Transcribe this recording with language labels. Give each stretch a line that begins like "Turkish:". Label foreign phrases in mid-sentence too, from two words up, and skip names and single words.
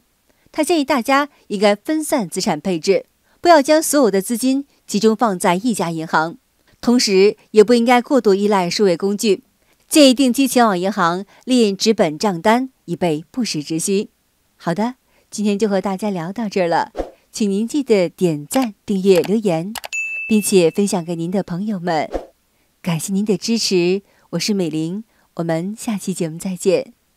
Chinese: 他建議大家應該分散資產配置，不要將所有的資金集中放在一家銀行，同時也不應該過度依賴數位工具，建議定期前往銀行列印紙本賬單，以備不時之需。好的，今天就和大家聊到這兒了，請您記得點讚、訂閱、留言，並且分享給您的朋友們。感謝您的支持，我是美玲，我們下期節目再見。